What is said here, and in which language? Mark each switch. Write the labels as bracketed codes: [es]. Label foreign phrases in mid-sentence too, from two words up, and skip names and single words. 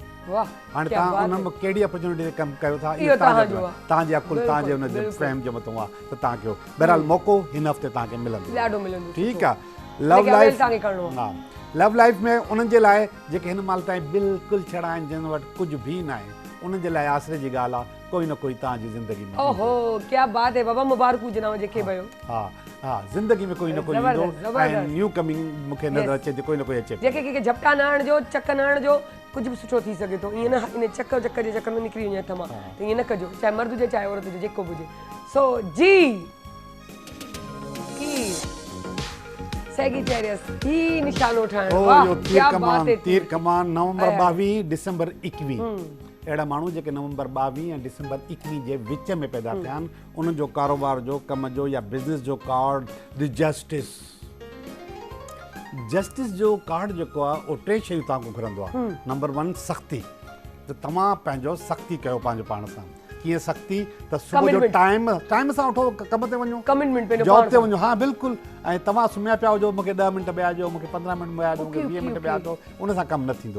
[sd] हाणे तव्हां उन में कहिड़ी अपॉर्चुनिटी ते कमु कयो था, इहो तव्हांजे अकुल, तव्हांजे हुनजे फ्रेम जे मथां आहे त तव्हां कयो। बहरहाल मौक़ो हिन हफ़्ते तव्हांखे मिलंदो। ठीकु आहे। [en] love life, [sd] हा, [en] love life [sd] में उन्हनि जे लाइ जेके हिन महिल ताईं बिल्कुलु छड़ा आहिनि, जिन वटि कुझु बि न आहे, उन्हनि जे लाइ आसिरे जी ॻाल्हि आहे, कोई न कोई तव्हांजी ज़िंदगी में। ओहो, [ur] क्या बात है [sd] बाबा, मुबारकू जनाब जेके भयो। हा हा, ज़िंदगी में कोई न कोई ईंदो ऐं [en] new coming [sd] मूंखे नज़र अचे थी, कोई न कोई अचे। जेके कंहिंखे झपटा न हणिजो, चक न हणिजो, कुझु बि सुठो थी सघे थो। ईअं न इन चक जे चकर में निकिरी वञे हथ मां, त ईअं न कजो, चाहे मर्द हुजे चाहे औरत हुजे, जेको बि हुजे। सो जी सेगिटेरियस ही निशानो ठाहिणु, वाह [ur] क्या बात है। [sd] तीर कमान नवंबर 22 दिसंबर 21। अहिड़ा माण्हू जेके नवंबर 22 ऐं दिसंबर 21 जे विच में पैदा थिया आहिनि, उन्हनि जो कारोबार जो, कम जो या बिज़नेस जो [en] card the justice [sd] जो कार्ड जेको आहे उहो 3 शयूं तव्हांखां घुरंदो आहे। नंबर 1 सख़्ती, त तव्हां पंहिंजो सख़्ती कयो पंहिंजे पाण सां। कीअं सख़्ती? त सुबुह जो टाइम सां उठो, कम ते वञो, जॉब ते वञो। हा बिल्कुलु। ऐं तव्हां सुम्हिया पिया हुजो, मूंखे 10 मिंट ॿिया ॾियो, मूंखे 15 मिंट ॿिया ॾियो, मूंखे 20 मिंट ॿिया ॾियो, उन सां कमु न थींदो।